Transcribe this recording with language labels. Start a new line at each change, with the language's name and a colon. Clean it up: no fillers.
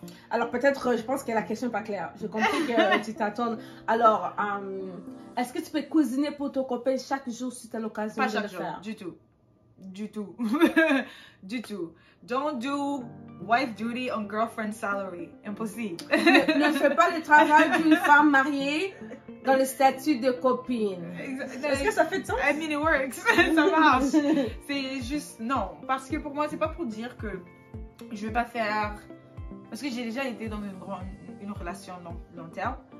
French: Alors peut-être, je pense que la question n'est pas claire. Je comprends que tu t'attends. Alors, est-ce que tu peux cuisiner pour ton copain chaque jour si tu as l'occasion de le faire? Du tout. Du tout. Du tout.
English: Don't do wife duty on girlfriend salary.
French: Impossible. Ne fais pas le travail d'une femme mariée dans le statut de copine. Est-ce que ça fait de sens?
English: I mean it works.
French: Ça marche. C'est juste non. Parce que pour moi, c'est pas pour dire que je vais pas faire. Parce que j'ai déjà été dans une relation long terme.